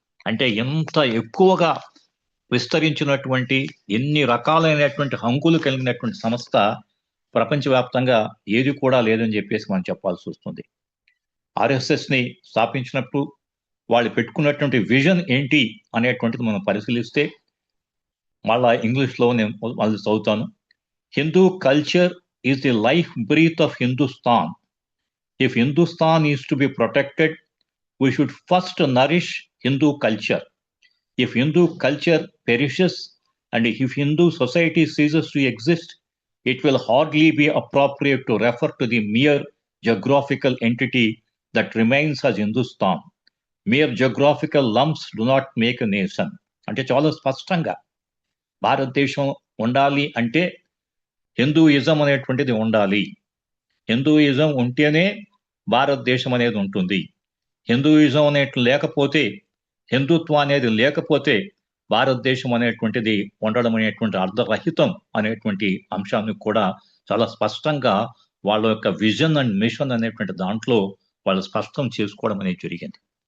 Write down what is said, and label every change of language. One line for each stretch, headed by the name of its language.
Telugu: అంటే ఎంత ఎక్కువగా విస్తరించినటువంటి, ఎన్ని రకాలైనటువంటి హంగులు కలిగినటువంటి సంస్థ ప్రపంచవ్యాప్తంగా ఏది కూడా లేదని చెప్పేసి మనం చెప్పాల్సి వస్తుంది. ఆర్ఎస్ఎస్ ని స్థాపించినప్పుడు వాళ్ళు పెట్టుకున్నటువంటి విజన్ ఏంటి అనేటువంటిది మనం పరిశీలిస్తే, మళ్ళా ఇంగ్లీష్లో నేను మళ్ళీ చదువుతాను.
English: Hindu culture is the life breath of Hindustan. If Hindustan is to be protected, we should first nourish Hindu culture. If Hindu culture perishes and if Hindu society ceases to exist, it will hardly be appropriate to refer to the mere geographical entity that remains as Hindustan. Mere geographical lumps do not make a nation.
Telugu: అంటే చాలా స్పష్టంగా భారతదేశం ఉండాలి అంటే Hinduism అనేటువంటిది ఉండాలి. Hinduism ఉంటేనే భారతదేశం అనేది ఉంటుంది. హిందూయిజం అనేట్లు లేకపోతే, హిందుత్వం అనేది లేకపోతే భారతదేశం అనేటువంటిది ఉండడం అనేటువంటి అర్ధరహితం అనేటువంటి అంశాన్ని కూడా చాలా స్పష్టంగా వాళ్ళ యొక్క విజన్ అండ్ మిషన్ అనేటువంటి దాంట్లో వాళ్ళు స్పష్టం చేసుకోవడం అనేది జరిగింది.